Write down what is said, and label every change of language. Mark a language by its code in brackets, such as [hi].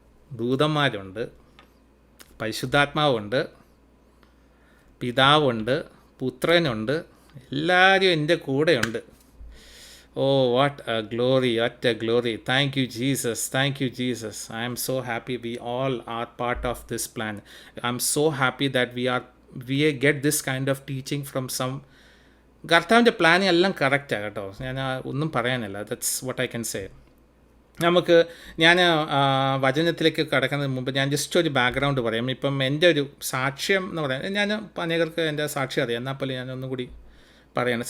[ml] ദൂതന്മാരുണ്ട്, പരിശുദ്ധാത്മാവുണ്ട്, പിതാവുണ്ട്, പുത്രനുണ്ട്, എല്ലാവരും എൻ്റെ കൂടെയുണ്ട്. [en] Oh what a glory, what a glory. Thank you Jesus, thank you Jesus. I'm so happy we all are part of this plan. I'm so happy that we get this kind of teaching from some. [ml] കർത്താവിൻ്റെ planning എല്ലാം കറക്റ്റാണ് കേട്ടോ. ഞാൻ ഒന്നും പറയാനില്ല. [en] That's what I can say. [ml] നമുക്ക് ഞാൻ വചനത്തിലേക്ക് കടക്കുന്നതിന് മുമ്പ് ഞാൻ ജസ്റ്റ് ഒരു ബാക്ക്ഗ്രൗണ്ട് പറയാം. ഇപ്പം എൻ്റെ ഒരു സാക്ഷ്യം എന്ന് പറയാം. ഞാൻ അനേകർക്ക് എൻ്റെ സാക്ഷ്യം അറിയാം, എന്നാൽ പോലെ ഞാൻ ഒന്നും കൂടി പറയണം.